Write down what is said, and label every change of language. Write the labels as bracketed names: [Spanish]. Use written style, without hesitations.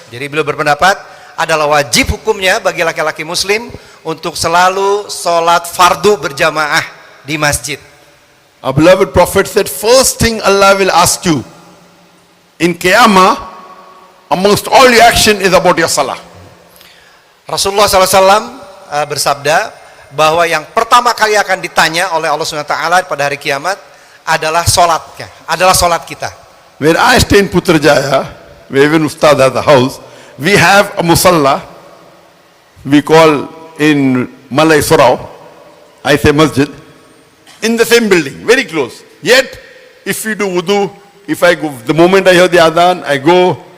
[Indonesian] Jadi beliau berpendapat adalah wajib hukumnya bagi laki-laki Muslim untuk selalu sholat fardu berjamaah di masjid. [English] Our beloved Prophet said, first thing Allah will ask you in Qiyamah, amongst all your action is about your salah. [Indonesian] Rasulullah SAW bersabda bahwa yang pertama kali akan ditanya oleh Allah SWT pada hari kiamat adalah sholatnya, adalah sholat kita. [English] Where I stay in Putrajaya, where even Ustad has a house, we have a musalla, we call in Malay Surau, I say masjid, in the same building, very close. Yet, if we do wudu, if I go, the moment I hear the adhan, I go,